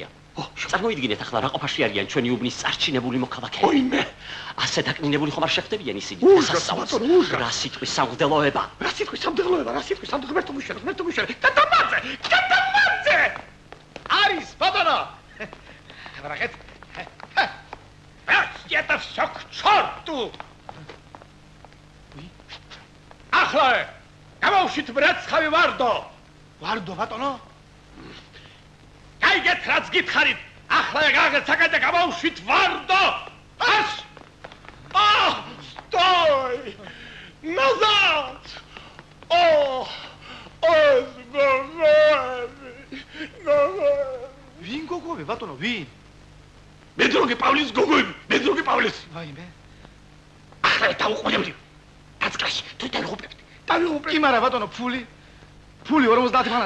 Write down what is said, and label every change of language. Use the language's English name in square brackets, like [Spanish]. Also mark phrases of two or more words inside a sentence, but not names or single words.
[Georgian] წარმოიდგინეთ ახლა რა ყოფაში არიან ჩვენი უბნის წარჩინებული მოქალაქეები. ოიმე! ასე დაკნინებული ხომ არ შეხდებიან ისინი. რა სიტყვის სამღდელოება. რა სიტყვის სამღდელოება. კატამაძე! არის, ბატონო! აბრახეთ. [Russian] это всё к чёрту! [Georgian] ახლა გამოვშით მრეცხავი ვარდო. ვარდო, ბატონო? გაიგეთ რაც გითხარით. ახლა გაგაცაკეთ და გამოვშით ვარდო. ას! [Russian] Стой! Назад! [Georgian] ვინ გოგოები, ბატონო, ვინ? მედროგი პავლეს გოგოები, მედროგი პავლეს. ვაიმე. ახლა დაუყოვნებდი. დაცკლაში, თუ დავიღუპებდი. კი, მაგრამ ბატონო, ფული 50 მანატი.